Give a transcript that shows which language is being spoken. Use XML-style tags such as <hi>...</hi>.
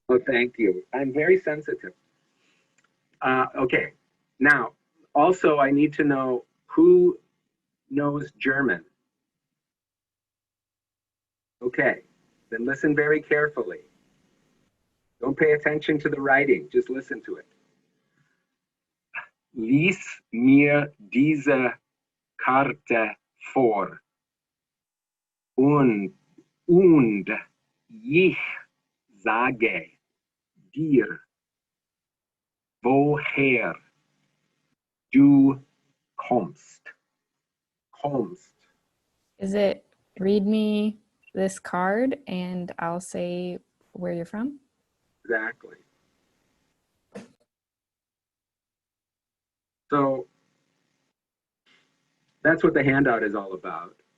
<en>Oh, thank you. I'm very sensitive. Okay. Now, also, I need to know who knows German. Okay. Then listen very carefully. Don't pay attention to the writing. Just listen to it.</en> <de>Lies mir diese Karte vor. Und ich sage dir, woher du kommst.</de> <en>Is it read me this card and I'll say where you're from? Exactly. So that's what the handout is all about.</en>